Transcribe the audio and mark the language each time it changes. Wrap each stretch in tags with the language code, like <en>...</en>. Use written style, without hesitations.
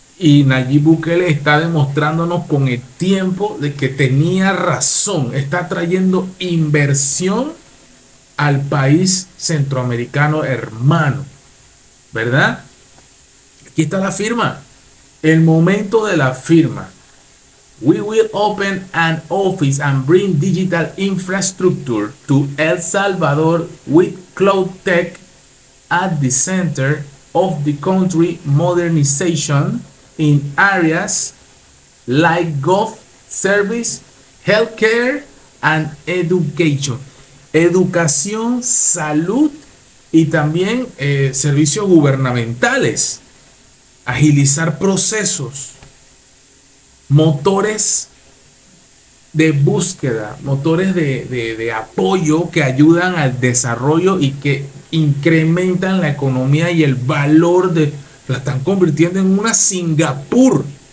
<es>Y Nayib Bukele está demostrándonos con el tiempo de que tenía razón. Está trayendo inversión al país centroamericano hermano, ¿verdad? Aquí está la firma. El momento de la firma.</es> <en>We will open an office and bring digital infrastructure to El Salvador with cloud tech at the center of the country modernization in areas like gov service, healthcare and education.</en> <es>Educación, salud y también servicios gubernamentales. Agilizar procesos, motores de búsqueda, motores de apoyo que ayudan al desarrollo y que incrementan la economía y el valor la están convirtiendo en una Singapur.</es>